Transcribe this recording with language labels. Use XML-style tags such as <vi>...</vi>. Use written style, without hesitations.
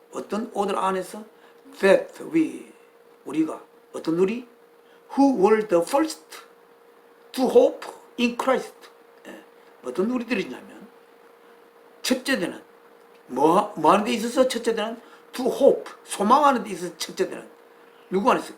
<ko>어떤 order 안에서?</ko> <en>that</en> <ko>우리가, 어떤 우리?</ko> <en>who were the first to hope in Christ.</en> <ko>어떤 우리들이냐면, 첫째되는, 뭐 하는 데 있어서 첫째되는?</ko> <en>to hope,</en> <ko>소망하는 데 있어서 첫째되는, 누구 안에서?</ko>